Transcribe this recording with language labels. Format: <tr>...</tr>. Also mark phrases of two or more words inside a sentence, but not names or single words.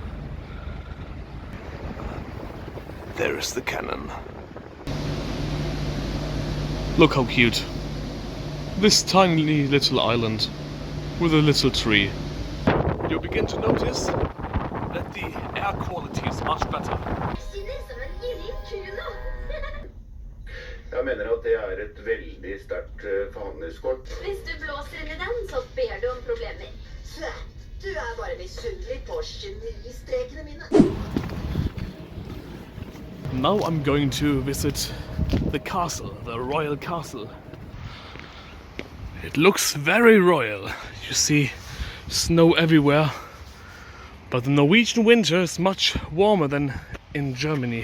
<en>There is the cannon. Look how cute. This tiny little island with a little tree. You begin to notice that the air quality is much better.</en> <no>Jeg mener at det et veldig sterkt forhandlingskort. Hvis du blåser inn i den, så ber du om problemer. Du bare misunnelig på genistrekene mine.</no> <en>Now I'm going to visit the castle, the royal castle. It looks very royal. You see snow everywhere. But the Norwegian winter is much warmer than in Germany.</en>